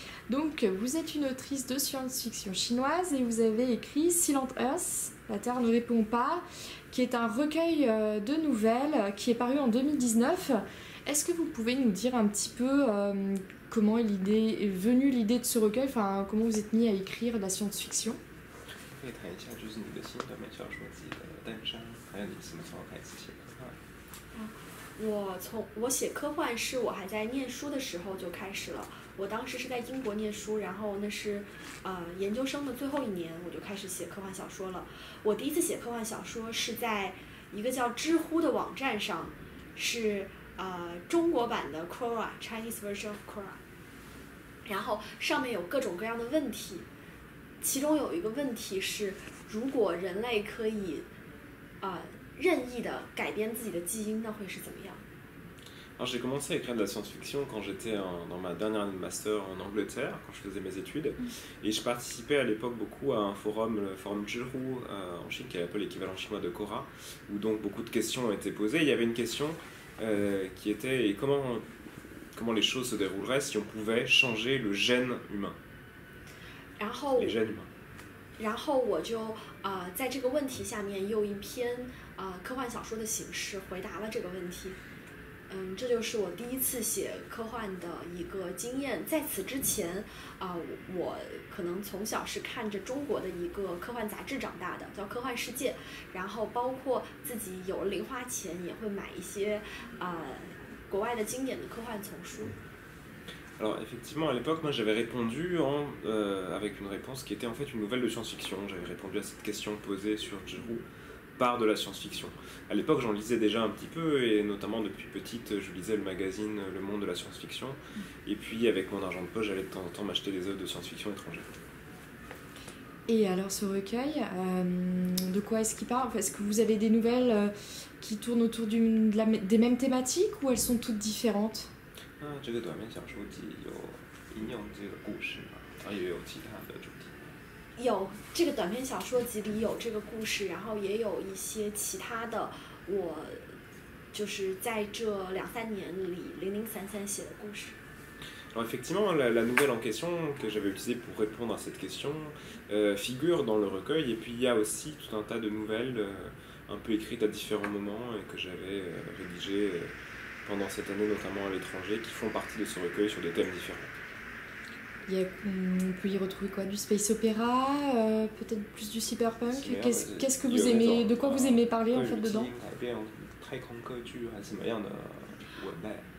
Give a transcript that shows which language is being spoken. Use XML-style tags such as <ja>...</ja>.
<fr>Donc vous êtes une autrice de science-fiction chinoise et vous avez écrit Silent Earth, La Terre ne répond pas, qui est un recueil de nouvelles qui est paru en 2019. Est-ce que vous pouvez nous dire un petit peu comment est venue l'idée de ce recueil, enfin comment vous êtes mis à écrire de la science-fiction?</fr> <zh>可以谈一下就是你的新短篇小说集的诞生，还有你什么时候开始写科幻？我写科幻是我还在念书的时候就开始了。我当时是在英国念书，然后那是研究生的最后一年，我就开始写科幻小说了。我第一次写科幻小说是在一个叫知乎的网站上，是中国版的 Quora</zh> <en>Chinese version of Quora，</en> <zh>然后上面有各种各样的问题。其中有一个问题是，如果人类可以任意的改编自己的基因，那会是怎么样？</zh> <fr>Alors j'ai commencé à écrire de la science-fiction quand j'étais dans ma dernière année de master en Angleterre, quand je faisais mes études, et je participais à l'époque beaucoup à un forum, le forum Zhihu en Chine, qui est un peu l'équivalent chinois de Quora, où donc beaucoup de questions ont été posées. Il y avait une question qui était comment les choses se dérouleraient si on pouvait changer le gène humain. les gènes humains.</fr> <zh>然后我就在这个问题下面用一篇科幻小说的形式回答了这个问题。这就是我第一次写科幻的一个经验。在此之前我可能从小是看着中国的一个科幻杂志长大的，叫《科幻世界》，然后包括自己有了零花钱也会买一些国外的经典的科幻丛书。</zh> <fr>Alors effectivement, à l'époque, moi j'avais répondu avec une réponse qui était en fait une nouvelle de science-fiction. J'avais répondu à cette question posée sur Zhihu par de la science-fiction. À l'époque, j'en lisais déjà un petit peu, et notamment depuis petite, je lisais le magazine Le Monde de la science-fiction. Et puis avec mon argent de poche, j'allais de temps en temps m'acheter des œuvres de science-fiction étrangères. Et alors ce recueil, de quoi est-ce qu'il parle? Est-ce que vous avez des nouvelles qui tournent autour des mêmes thématiques, ou elles sont toutes différentes? 这个短篇小说集有引用这个故事吗？也有其他的主题？有，这个短篇小说集里有这个故事，然后也有一些其他的，我就是在这2-3年里零零散散写的故事。 Alors effectivement, la nouvelle en question que j'avais utilisée pour répondre à cette question figure dans le recueil, et puis il y a aussi tout un tas de nouvelles un peu écrites à différents moments et que j'avais rédigées pendant cette année, notamment à l'étranger, qui font partie de ce recueil sur des thèmes différents. On peut y retrouver quoi? Du space opéra, peut-être plus du cyberpunk. Qu'est-ce que vous aimez, de quoi vous aimez parler en fait dedans?</fr> <zh>太空歌剧还是什么样的文类？</zh>